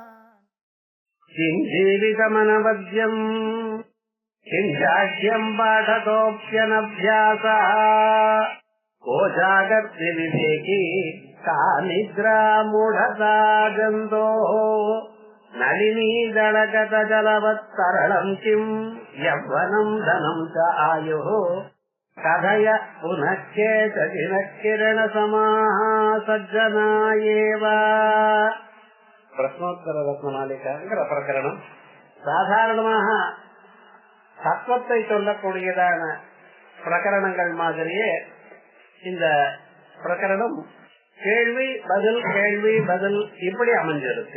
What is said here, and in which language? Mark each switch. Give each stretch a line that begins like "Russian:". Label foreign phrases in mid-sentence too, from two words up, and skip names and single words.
Sanskrit: किं जीवितमनवद्यम् किं जाड्यं पाठतोऽप्यनभ्यासः को जागर्ति विवेकी का निद्रा मूढता जन्तोः नलिनी दलगतजलवत्तरलं किं यौवनं धनं च आयुः कथय पुनः केचन किरणसमाः सज्जना एव।
Tamil: பிரஸ்னோத்தர ரத்னமாலிகாங்கிற பிரகரணம் சாதாரணமாக தத்துவத்தை சொல்லக்கூடியதான பிரகரணங்கள் மாதிரியே இந்த பிரகரணம் கேள்வி பதில் கேள்வி பதில் இப்படி அமைஞ்சிருக்கு.